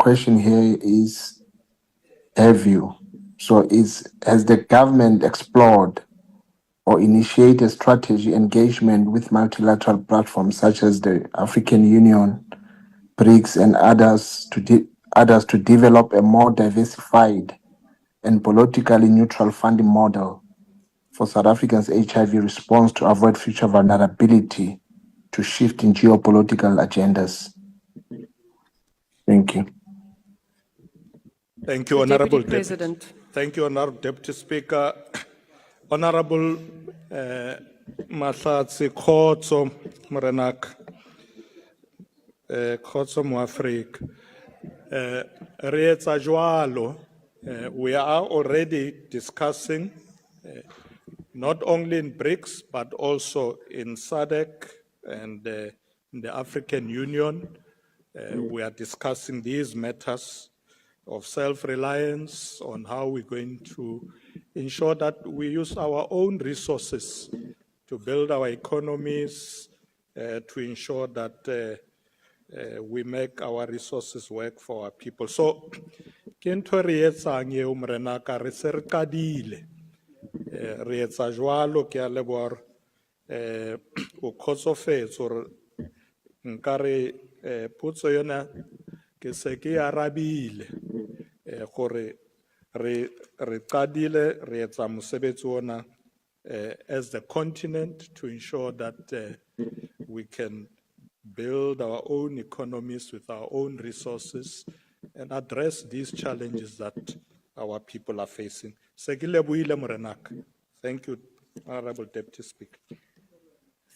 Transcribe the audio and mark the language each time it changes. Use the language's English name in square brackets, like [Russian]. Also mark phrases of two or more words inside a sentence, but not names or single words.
[English] question here is, has the government explored or initiated strategy engagement with multilateral platforms such as the African Union, BRICS, and others to develop a more diversified and politically neutral funding model for South Africa's HIV response to avoid future vulnerability to shifting geopolitical agendas? Thank you. Thank you, Honourable Deputy President. Thank you, Honourable Deputy Speaker. Honourable Mahlatsi Khotso Morenak, [Southern Sotho] Khotso Moafrika. Re etsa jwalo, [English] we are already discussing not only in BRICS but also in SADC and in the African Union. We are discussing these matters of self-reliance, on how we're going to ensure that we use our own resources to build our economies, to ensure that we make our resources work for our people. [Southern Sotho] So, kento re etsang eo Morenaka re se re qadile. Re etsa jwalo, ke a leboha o kgotsofetse hore nkare potso yona ke se ke arabile gore re qadile re etsa mosebetsi ona [English] as the continent to ensure that we can build our own economies with our own resources and address these challenges that our people are facing. Thank you, Honourable Deputy Speaker.